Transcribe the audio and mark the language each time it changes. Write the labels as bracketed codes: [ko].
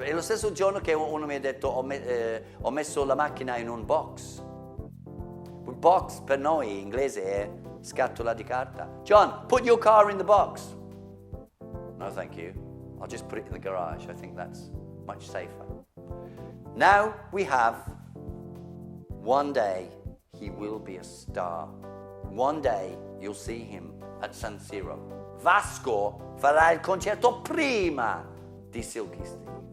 [it] È lo stesso giorno che uno mi ha detto, ho messo la macchina in un box. Un box per noi in inglese è scatola di carta. [en] John, put your car in the box. No, thank you. I'll just put it in the garage. I think that's much safer. Now we have, one day he will be a star. One day you'll see him at San Siro. [it] Vasco farà il concerto prima di Silky Steve.